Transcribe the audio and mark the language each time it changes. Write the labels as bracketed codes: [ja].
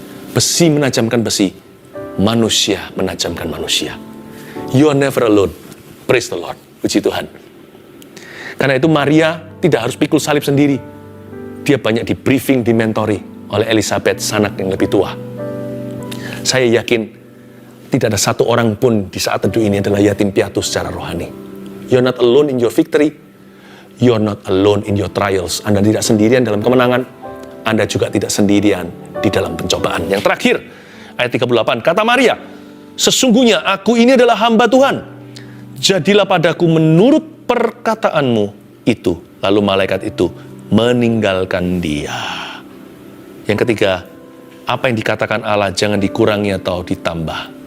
[id] Besi menajamkan besi, manusia menajamkan manusia. [en] You are never alone. Praise the Lord. [id] Puji Tuhan. Karena itu Maria tidak harus pikul salib sendiri. Dia banyak di briefing, dimentori oleh Elisabet, sanak yang lebih tua. Saya yakin tidak ada satu orang pun di saat teduh ini adalah yatim piatu secara rohani. [en] You're not alone in your victory. You're not alone in your trials. [id] Anda tidak sendirian dalam kemenangan. Anda juga tidak sendirian di dalam pencobaan. Yang terakhir, ayat 38, kata Maria, sesungguhnya aku ini adalah hamba Tuhan. Jadilah padaku menurut perkataanmu itu. Lalu malaikat itu meninggalkan dia. Yang ketiga, apa yang dikatakan Allah jangan dikurangi atau ditambah.